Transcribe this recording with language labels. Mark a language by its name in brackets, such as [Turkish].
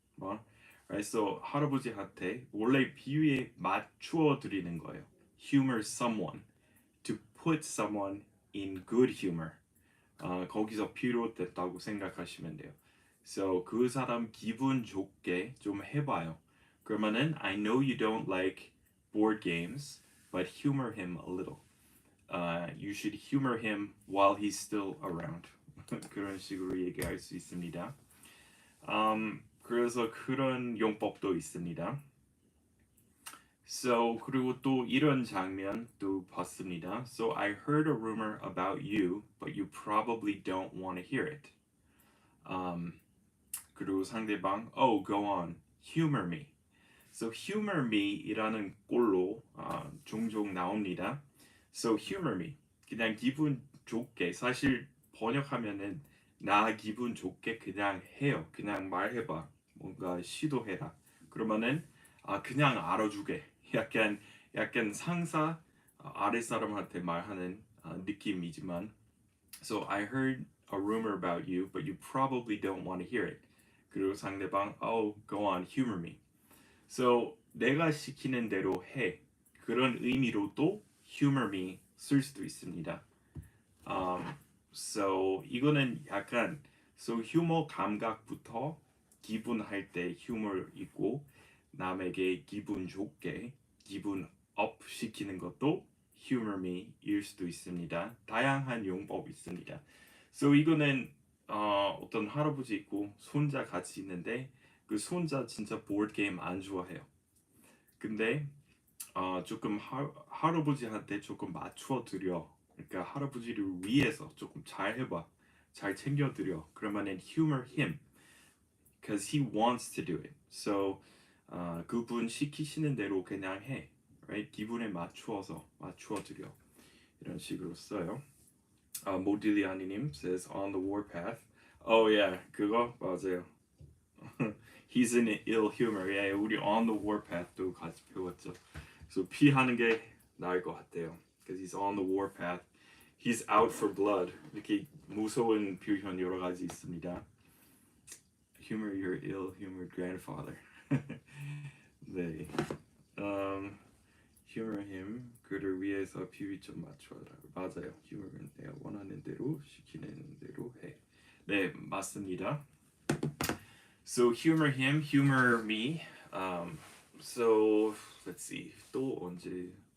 [English] Right? [Korean] So 할아버지한테 원래 비유에 맞추어 드리는 거예요. [English] Humor someone, to put someone in good humor. [Korean] 거기서 비롯됐다고 생각하시면 돼요. So 그 사람 기분 좋게 좀 해봐요. [English] 그러면은 I know you don't like board games, but humor him a little. You should humor him while he's still around. [Korean] 그런 식으로 얘기할 수 있습니다. 그래서 그런 용법도 있습니다. So 그리고 또 이런 장면 또 봤습니다. [English] So I heard a rumor about you, but you probably don't want to hear it. [Korean] 그리고 상대방, [English] oh, go on, humor me. [Korean] So humor me이라는 꼴로 종종 나옵니다. [English] So humor me. [Korean] 그냥 기분 좋게 사실 번역하면은 나 기분 좋게 그냥 해요. 그냥 말해봐. 뭔가 시도해라. 그러면은 그냥 알아주게. 약간 상사 아랫 사람한테 말하는 느낌이지만 [English] So I heard a rumor about you, but you probably don't want to hear it. [Korean] 그리고 상대방 [English] Oh, go on, humor me. [Korean] So 내가 시키는 대로 해. 그런 의미로도 humor me 쓸 수도 있습니다. So 이거는 약간 so 휴머 감각부터 기분 할 때 휴머 있고 남에게 기분 좋게 기분 업 시키는 것도 humor me일 수도 있습니다. 다양한 용법이 있습니다. So 이거는 어떤 할아버지 있고 손자 같이 있는데 그 손자 진짜 보드 게임 안 좋아해요. 근데 조금 할아버지한테 조금 맞춰 드려. 그러니까 할아버지를 위해서 조금 잘 해봐. 잘 챙겨 드려. [English] 그러면은 humor him, because he wants to do it. [Korean] So 그분 시키시는 대로 그냥 해. Right? 기분에 맞추어 드려. 이런 식으로 써요. [English] 모딜리아니님 says on the warpath. Oh yeah, 그거 맞아요. He's in ill humor. [Korean] 예, 우리 on the warpath도 같이 배웠죠. So 피하는 게 나을 것 같아요. [English] Because he's on the warpath. He's out for blood. [Korean] 이렇게 무서운 표현 여러 가지 있습니다. [English] Humor your ill-humored grandfather. 네. Humor him. [Korean] 그를 위해서 비위 좀 맞춰라. 맞아요. Humor은 내가 원하는 대로 시키는 대로 해. [English] 네, 맞습니다. So humor him, humor me. So let's see. [Korean] 또 언제?